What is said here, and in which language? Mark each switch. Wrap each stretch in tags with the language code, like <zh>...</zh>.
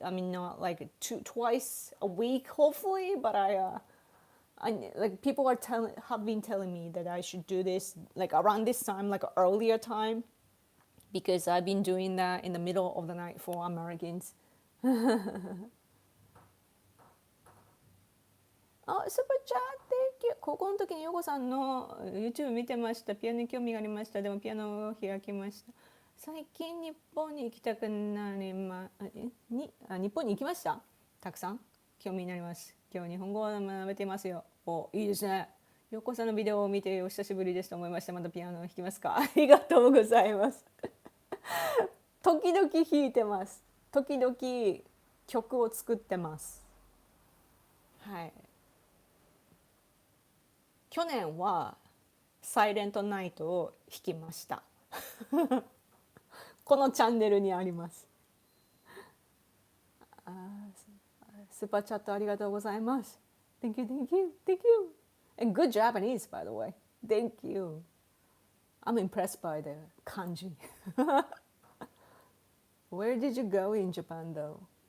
<en>I mean, not like twice a week, hopefully. But I like people have been telling me that I should do this like around this time, like earlier time, because I've been doing that in the middle of the night for Americans.</en> <ja>あ、スーパーチャー</ja> <en>Thank you。</en> <ja>高校の時にヨコさんの YouTube 見てました。ピアノに興味がありました。でもピアノを開きました。最近日本に行きたくなり日本に行きました。たくさん興味になります。今日日本語を学べていますよ。お、いいですね。ヨコさんのビデオを見てお久しぶりですと思いました。またピアノを弾きますか。ありがとうございます。時々弾いてます。時々曲を作ってます。はい。去年はサイレントナイトを弾きました。このチャンネルにあります。スーパーチャットありがとうございます。</ja> <en>Thank you, thank you, thank you. And good Japanese, by the way. Thank you. I'm impressed by the kanji. Where did you go in Japan, though?</en>